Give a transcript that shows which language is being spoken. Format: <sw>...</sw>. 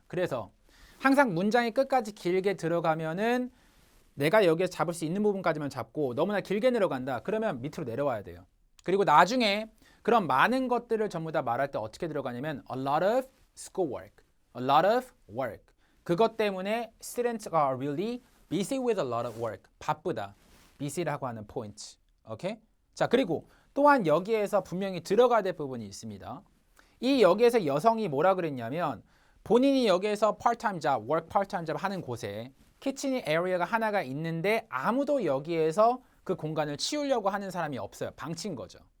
<ko>그래서 항상 문장이 끝까지 길게 들어가면은 내가 여기에서 잡을 수 있는 부분까지만 잡고 너무나 길게 내려간다. 그러면 밑으로 내려와야 돼요. 그리고 나중에 그런 많은 것들을 전부 다 말할 때 어떻게 들어가냐면</ko> <en>a lot of schoolwork, a lot of work.</en> <ko>그것 때문에</ko> <en>students are really busy with a lot of work.</en> <ko>바쁘다. busy라고 하는 포인트. 오케이? 자, 그리고 또한 여기에서 분명히 들어가야 될 부분이 있습니다. 이 여기에서 여성이 뭐라 그랬냐면 본인이 여기에서</ko> <en>part-time job, work part-time job</en> <ko>하는 곳에 키친 에리어가 하나가 있는데 아무도 여기에서 그 공간을 치우려고 하는 사람이 없어요. 방치인 거죠.</ko>